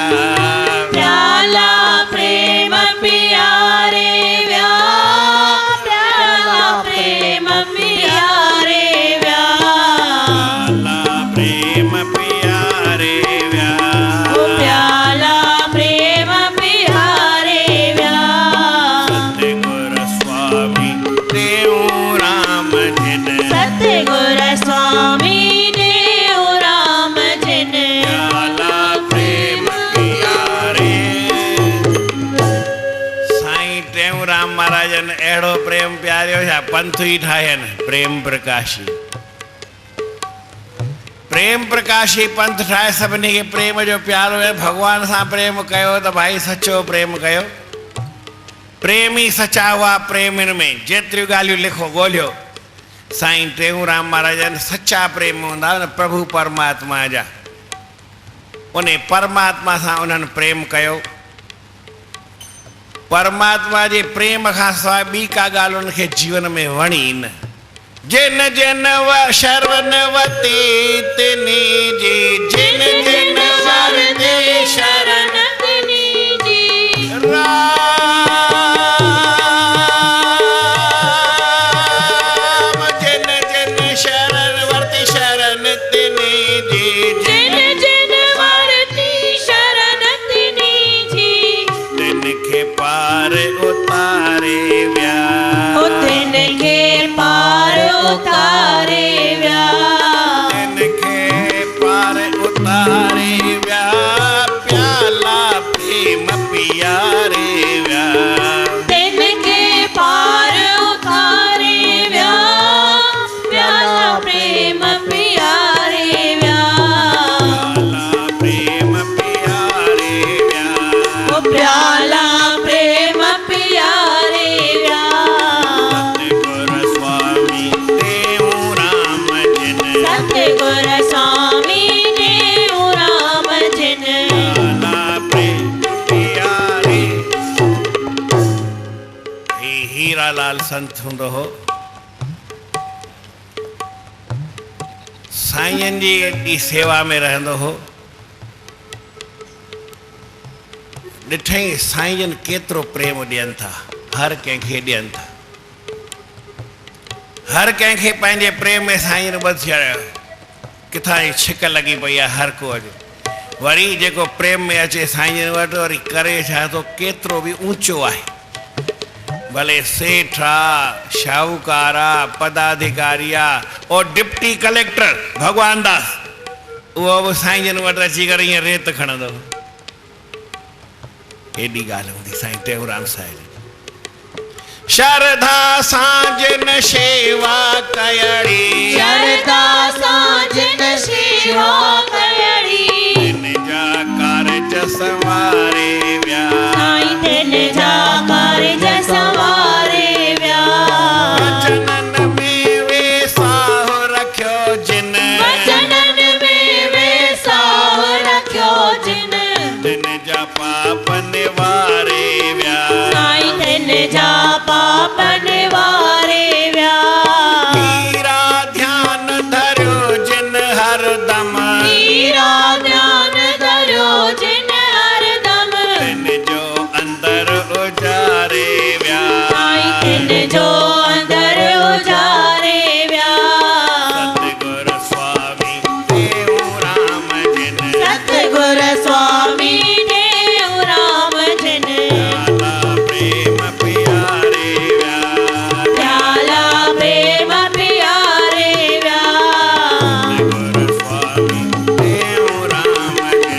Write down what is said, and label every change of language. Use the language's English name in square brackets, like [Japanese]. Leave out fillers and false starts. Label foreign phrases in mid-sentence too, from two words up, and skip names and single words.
[Sindhi] प्याला प्रेम प्यारे व्या प्याला प्रेम प्यारे व्या प्याला प्रेम प्यारे व्या प्याला प्रेम प्यारे व्या सतगुर स्वामी देव राम जिन सतगुर स्वामी देव राम जिन प्याला प्रेम प्यारे साईं टेऊराम महाराजन अहिड़ो प्रेम प्यारियो छा पंथ ई ठाहियनि प्रेम प्रकाशी प्रेम प्रकाशी पंथ ठाहे सभिनी खे प्रेम जो प्यारो है भगवान सां प्रेम कयो त भाई सचो प्रेम कयो प्रेम ई सचा हुआ प्रेमिन में जेतिरियूं ॻाल्हियूं लिखो ॻोल्हियो साईं टेऊराम महाराजन सच्चा प्रेम हूंदा न प्रभु परमात्मा जा उन परमात्मा सां उन्हनि प्रेम कयो परमात्मा जे प्रेम खां सवाइ ॿी का ॻाल्हि उनखे जीवन में वणी न जिन जिन व शरणवती तिनी जी जिन जिन वरदे शरण तिनी जी राम जिन जिन शरण वरती शरण तिनी जी जिन जिन वरती शरण तिनी जी जिन खे पार उतारे व्या ओ तिन खे पार उतारे व्या तिनखे पार उतारे व्या प्याला प्रेम प्यारे व्या तिन खे पार उतारे व्या प्याला प्रेम प्यारे व्या प्याला प्रेम प्यारे व्या ओ प्याला प्रेम प्यारे व्या सतगुर स्वामी देव राम जिन सतगुर स्वामी देव राम जिन प्याला प्रेम प्यारे हे हीरालाल संत हूंदो हो साईं जी एॾी सेवा में रहंदो हो ॾिठई साईं जन केतिरो प्रेम ॾियनि था हर कंहिंखे ॾियनि था हर कंहिंखे पंहिंजे प्रेम में साईं ॿधी छॾियो किथां जी छिक लॻी पई आहे हर को अॼु वरी जेको प्रेम में अचे साईं जन वटि वरी करे छा थो केतिरो बि ऊंचो आहे भले सेठ आहे शाहूकार आहे पदाधिकारी आहे और [English] deputy collector [Sindhi] भगवान दास उहो बि साईं जन वटि अची करे ईअं रेत खणंदो एॾी ॻाल्हि हूंदी साईं टेऊराम साहिब शरधा सां जिन शेवा कयड़ी शरदा साजन सेवा कयड़ी जिन जा कारज संवारे व्या साईं तिन जा कारज संवारे व्या वचनन में वे साह रखियो जिन वचनन में वे साह रखियो जिन जिन जा पाप निवारे व्या साईं तिन जा पाप निवारे व्या हीरा ध्यान धरियो जिन हरदम हीरा ध्यान धरियो जिन हरदम तिन जो अंदर उजारे व्या साईं तिन जो अंदर उजारे व्या सतगुर स्वामी देव राम जिन सतगुर स्वामी देव राम जिन प्याला प्रेम प्यारे व्या प्याला प्रेम प्यारे व्या सतगुर स्वामी देव राम जिन